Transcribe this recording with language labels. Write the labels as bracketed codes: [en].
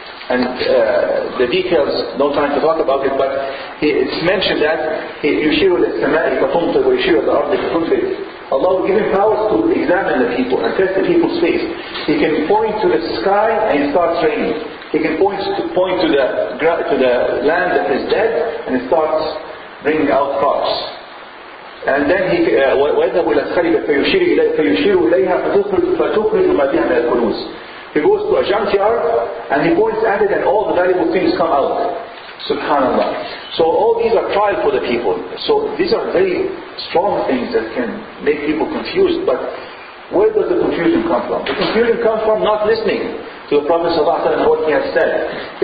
[en] And the details, no time to talk about it, but it's mentioned that [ar] يُشِيرُ لِلسَّمَاءِ فَتُمْطِرُ وَيُشِيرُ لِلْأَرْضِ فَتُنْبِتُ. [en] Allah will give him powers to examine the people and test the people's faith. He can point to the sky and it starts raining. He can point to the land that is dead and it starts bringing out crops. And then [ar] وَيَذْهَبُ إِلَى الْخَلِبَةِ فَيُشِيرُ إِلَيْهَا فَتُخْرِجُ مَا بِهَا مِنَ الْكُنُوزِ. [en] He goes to a junkyard and he points at it and all the valuable things come out. Subhanallah. So all these are trial for the people. So these are very strong things that can make people confused. But where does the confusion come from? The confusion comes from not listening to the Prophet ﷺ and what he has said.